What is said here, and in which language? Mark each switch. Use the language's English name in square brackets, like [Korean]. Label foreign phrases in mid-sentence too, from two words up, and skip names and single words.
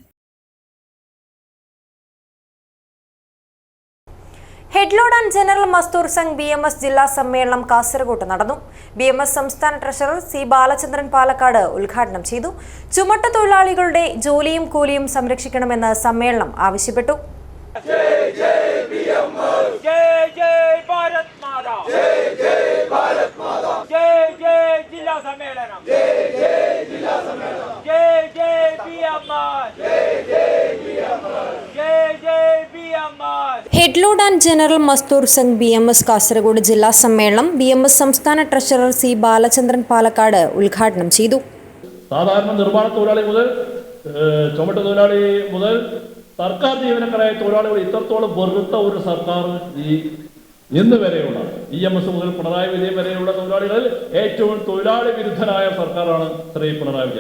[Malayalam] ഹെഡ്ലോഡ് ആൻഡ് ജനറൽ മസ്ദൂർ സംഘ് BMS ജില്ലാ സമ്മേളനം കാസർഗോഡ് നടന്നു. BMS സംസ്ഥാന ട്രഷറർ സി ബാലചന്ദ്രൻ പാലക്കാട് ഉദ്ഘാടനം ചെയ്തു. ചുമട്ട് തൊഴിലാളികളുടെ ജോലിയും കൂലിയും സംരക്ഷിക്കണമെന്ന് സമ്മേളനം ആവശ്യപ്പെട്ടു. [Hindi] जय जय BMS, जय जय भारत माता, जय जय भारत माता, जय जय जिला सम्मेलन, जय जय जिला सम्मेलन, जय जय BMS, जय जय BMS, जय जय BMS. [Malayalam] ഹെഡ്ലോഡ് ആൻഡ് ജനറൽ മസ്ദൂർ സംഘ് BMS കാസർഗോഡ് ജില്ലാ സമ്മേളനം BMS സംസ്ഥാന ട്രഷറർ സി ബാലചന്ദ്രൻ പാലക്കാട് ഉദ്ഘാടനം ചെയ്തു. സാധാരണ നിർമ്മാണ തൊഴിലാളി മുതൽ ചുമട്ട് തൊഴിലാളി മുതൽ സർക്കാർ ജീവനക്കാരായ തൊഴിലാളികൾ ഇത്രത്തോളം വെറുത്ത ഒരു സർക്കാർ ഇന്ന് വരെയുള്ള EMS മുതൽ പിണറായി വിജയൻ വരെയുള്ള തൊഴിലാളികളിൽ ഏറ്റവും തൊഴിലാളി വിരുദ്ധനായ സർക്കാരാണ് ശ്രീ പിണറായി വിജയൻ.